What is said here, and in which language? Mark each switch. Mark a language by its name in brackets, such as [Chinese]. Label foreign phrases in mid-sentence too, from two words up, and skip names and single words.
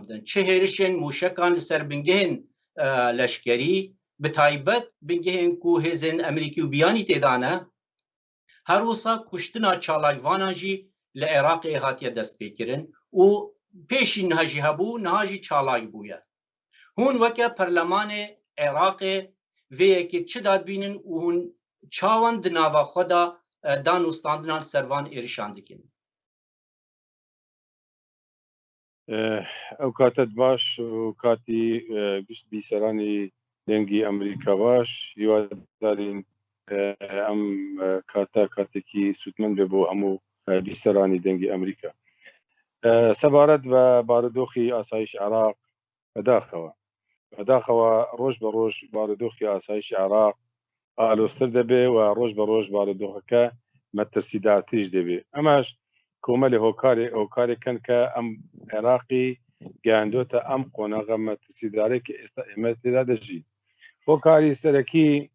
[Kurdish] din çi hêrişên mûşekan li ser bingehên leşkerî bi taybet bingehên ku hêzên Emerîkî û biyanî têda ne her wisa kuştina çalakvanan jî li Iraqê hatiye destpêkirin û pêşî niha jî hebû niha jî çalak bûye hûn weke Perlemanê Iraqê vê yekê çi dadbînin û hûn çawan di nava xwe da danûstandinan servan êrişan dikin [Central Kurdish] ئەو کاتت باش و کاتی گشت بیسەرانی دەنگی ئەمریکا باش هیوادارین ئەم کاتە کاتێکی سوودمەند بێ بۆ هەموو بیسەرانی دەنگی ئەمریکا سەبارەت بە بارودۆخی ئاسایش عێراق بەداخەوە ڕۆژ بە ڕۆژ بارودۆخی ئاسایشی عێراق ئالۆستر دەبێ و ڕۆژ بە ڕۆژ بارودۆخەکە مەترسیدارتریش دەبێ ئەمەش کۆمەلی هۆکارێکن کە ئەم عێراقی گەیاندۆتە ئەم قۆناغە مەترسیدارێکی ئێستا ئێمە تێدا دەژین هۆکاری سەرەکی